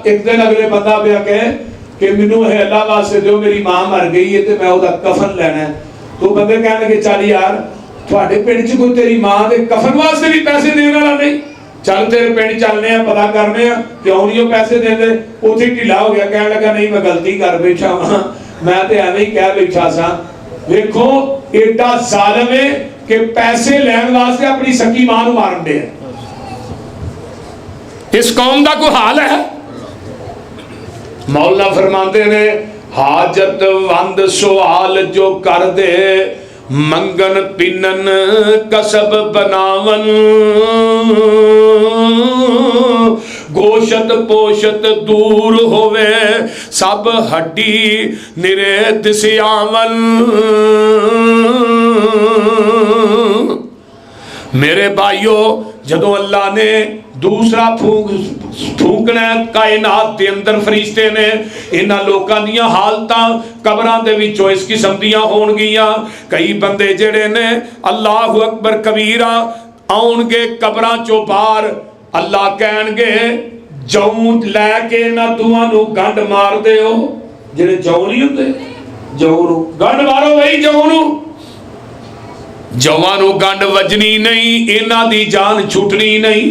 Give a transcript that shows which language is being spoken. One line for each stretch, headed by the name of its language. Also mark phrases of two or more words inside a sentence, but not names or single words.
Punjabi: ਇਕ ਦਿਨ ਅਗਲੇ ਬੰਦਾ ਪਿਆ ਕਹੇ ਕਿ ਮੈਨੂੰ ਅੱਲਾਹ ਵਾਸਤੇ ਦੋ, ਮੇਰੀ ਮਾਂ ਮਰ ਗਈ ਹੈ ਤੋ ਮੈਂ ਉਸਕਾ ਕਫ਼ਨ ਲੈਣਾ ਹੈ। ਤੋ ਬੰਦੇ ਕਹਿਣ ਲੱਗੇ, ਚੱਲ ਯਾਰ ਥੋੜ੍ਹੇ ਪਿੰਡ ਚ ਕੋਈ ਤੇਰੀ ਮਾਂ ਕੇ ਕਫ਼ਨ ਵਾਸਤੇ ਭੀ ਪੈਸੇ ਦੇਣ ਵਾਲਾ ਨਹੀਂ, ਚੱਲ ਤੇਰੇ ਪਿੰਡ ਚੱਲਣੇ ਪਤਾ ਕਰਨੇ, ਕਿਉਂ ਨਹੀਂ ਵੋ ਪੈਸੇ ਦੇਂਦੇ। ਉੱਥੇ ਢਿੱਲਾ ਹੋ ਗਿਆ, ਕਹਿਣ ਲੱਗਾ ਨਹੀਂ ਮੈਂ ਗ਼ਲਤੀ ਕਰ ਬੈਠਾ ਵਹਾਂ, ਮੈਂ ਤੋ ਏਵੇਂ ਹੀ ਕਹਿ ਬੈਠਾ ਸਾ। ਦੇਖੋ ਏਡਾ ਜ਼ਾਲਮ ਹੈ ਕਿ ਪੈਸੇ ਲੈਣ ਵਾਸਤੇ ਅਪਣੀ ਸਕੀ ਮਾਂ ਨੂੰ ਮਾਰਨ ਦੇ।
Urdu: اس قوم کا کوئی حال ہے?
Punjabi: ਮੌਲਾ ਫ਼ਰਮਾਤੇ ਨੇ, ਹਾਜਤ ਵੰਦ ਸਵਾਲ ਜੋ ਕਰ ਦੇ, ਮੰਗਣ ਪਿੰਨਣ ਕਸਬ ਬਣਾਵਣ, ਗੋਸ਼ਤ ਪੋਸ਼ਤ ਦੂਰ ਹੋਵੇ, ਸਭ ਹੱਡੀ ਨਿਰੇ ਦਿਸਿਆਵਣ। ਮੇਰੇ ਭਾਈਓ, ਜਦੋਂ ਅੱਲਾਹ ਨੇ ਦੂਸਰਾ ਫੂਕਣਾ ਕਾਇਨਾਤ ਕੇ ਅੰਦਰ, ਫ਼ਰਿਸ਼ਤੇ ਨੇ ਇਨ੍ਹਾਂ ਲੋਕਾਂ ਦੀਆਂ ਹਾਲਤਾਂ ਕਬਰਾਂ ਦੇ ਵਿਚੋਂ ਇਸ ਕਿਸਮ ਦੀਆਂ ਹੋਣਗੀਆਂ। ਕਈ ਬੰਦੇ ਜਿਹੜੇ ਨੇ
Arabic: الله أكبر كبيرا
Punjabi: ਆਉਣਗੇ ਕਬਰਾਂ ਚੋਂ ਬਾਹਰ, ਅੱਲਾਹ ਕਹਿਣਗੇ ਜੌਂ ਲੈ ਕੇ ਇਨ੍ਹਾਂ ਦੂਆਂ ਨੂੰ ਗੰਢ ਮਾਰ ਦਿਓ। ਜਿਹੜੇ ਜੌਂ ਨਹੀਂ ਹੁੰਦੇ, ਜੌਂ ਨੂੰ ਗੰਢ ਮਾਰੋ ਬਈ, ਜੌਂ ਨੂੰ, ਜੌਆਂ ਨੂੰ ਗੰਢ ਵੱਜਣੀ ਨਹੀਂ, ਇਨ੍ਹਾਂ ਦੀ ਜਾਨ ਛੁੱਟਣੀ ਨਹੀਂ।